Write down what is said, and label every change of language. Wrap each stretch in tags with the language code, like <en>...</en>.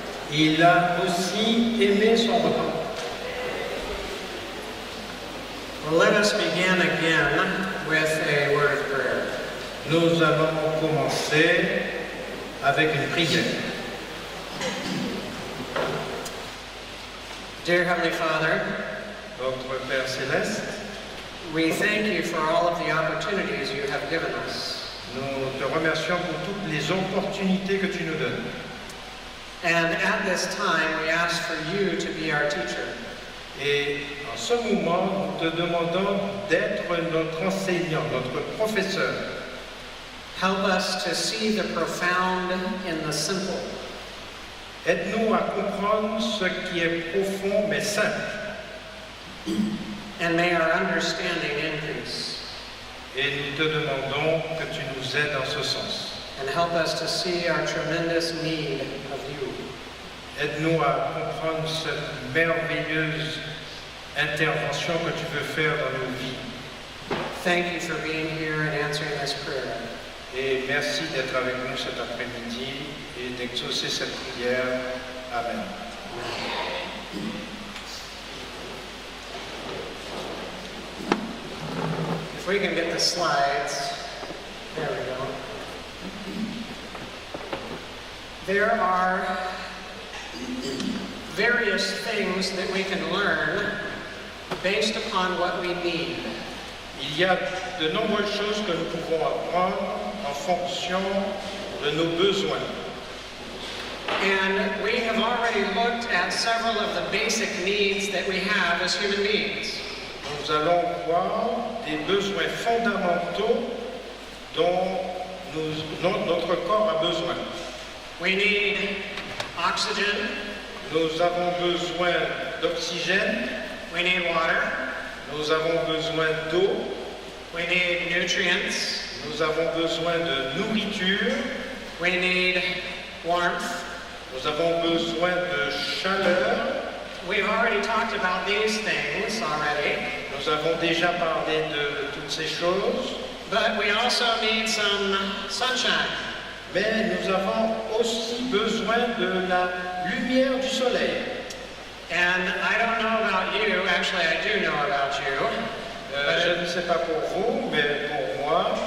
<fr>Il a aussi aimé son repas.</fr> <en>Well, let us begin again with a word of prayer.</en> <fr>Nous allons commencer avec une prière.</fr> <en>Dear Heavenly Father,</en> <fr>Notre Père Céleste,</fr> <en>we thank you for all of the opportunities you have given us.</en> <fr>nous te remercions pour toutes les opportunités que tu nous donnes.</fr> <en>And at this time, we ask for you to be our teacher.</en> <fr>Et en ce moment, nous te demandons d'être notre enseignant, notre professeur.</fr> <en>Help us to see the profound in the simple.</en> <fr>Aide-nous à comprendre ce qui est profond mais simple.</fr> <en>And may our understanding increase.</en> <fr>Et nous te demandons que tu nous aides en ce sens.</fr> <en>And help us to see our tremendous need of you.</en> <fr>Aide-nous à comprendre cette merveilleuse intervention que tu veux faire dans nos vies.</fr> <en>Thank you for being here and answering this prayer.</en> <fr>Et merci d'être avec nous cet après-midi et d'exaucer cette prière.</fr> <en>Amen. If we can get the slides. There we go. There are various things that we can learn based upon what we need.</en> <fr>Il y a de nombreuses choses que nous pouvons apprendre en fonction de nos besoins.</fr> <en>And we have already looked at several of the basic needs that we have as human beings.</en> <fr>Nous allons voir des besoins fondamentaux dont notre corps a besoin.</fr> <en>We need oxygen.</en> <fr>Nous avons besoin d'oxygène,</fr> <en>We need water.</en> <fr>nous avons besoin d'eau,</fr> <en>We need nutrients.</en> <fr>nous avons besoin de nourriture,</fr> <en>We need warmth.</en> <fr>nous avons besoin de chaleur.</fr> <en>We've already talked about these things already,</en> <fr>Nous avons déjà parlé de toutes ces choses,</fr> <en>but we also need some sunshine.</en> <fr>mais nous avons aussi besoin de la lumière du soleil.</fr> <en>And I don't know about you, actually I do know about you,</en> <fr>Je ne sais pas pour vous, mais pour moi,</fr>